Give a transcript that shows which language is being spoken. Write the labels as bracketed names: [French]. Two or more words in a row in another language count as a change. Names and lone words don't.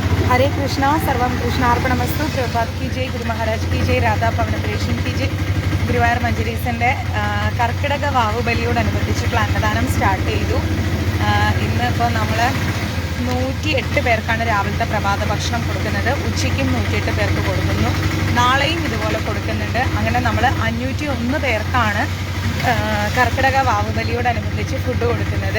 [Hindi] हरे कृष्णा [Sanskrit] सर्वं कृष्णार्पणमस्तु [Hindi] प्रभात की जय गुरु महाराज की जय राधा പവനപ്രേഷൻ की जय [Malayalam] ഗുരുവായൂർ മഞ്ജരീസിൻ്റെ കർക്കിടക വാവുബലിയോടനുബന്ധിച്ചിട്ടുള്ള അന്നദാനം സ്റ്റാർട്ട് ചെയ്തു. ഇന്ന് ഇപ്പോൾ നമ്മൾ 108 പേർക്കാണ് രാവിലത്തെ പ്രഭാത ഭക്ഷണം കൊടുക്കുന്നത്. ഉച്ചയ്ക്കും 108 പേർക്ക് കൊടുക്കുന്നു. നാളെയും ഇതുപോലെ കൊടുക്കുന്നുണ്ട്. അങ്ങനെ നമ്മൾ 501 പേർക്കാണ് കർക്കിടക വാവുബലിയോടനുബന്ധിച്ച് ഫുഡ് കൊടുക്കുന്നത്.